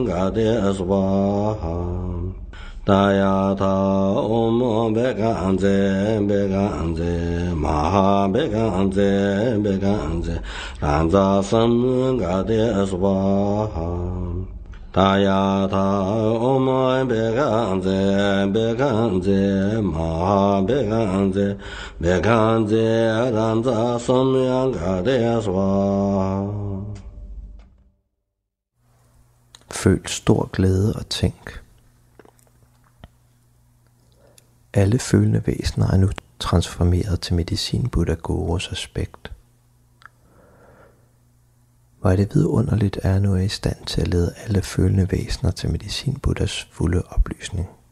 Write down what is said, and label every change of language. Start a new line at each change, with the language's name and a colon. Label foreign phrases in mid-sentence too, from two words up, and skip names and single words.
Sanskrit: Gade Swaha Dayata Om Beganze Beganze Maha Beganze Beganze Ranza Sam Gade Swaha Dayata Om Beganze Beganze Maha Beganze Beganze Ranza Sam Gade Swaha.
Danish: Føl stor glæde og tænk. Alle følende væsener er nu transformeret til Medicine Buddha Gurus aspekt. Hvor er det vidunderligt, at jeg nu er i stand til at lede alle følende væsener til Medicine Buddhas fulde oplysning.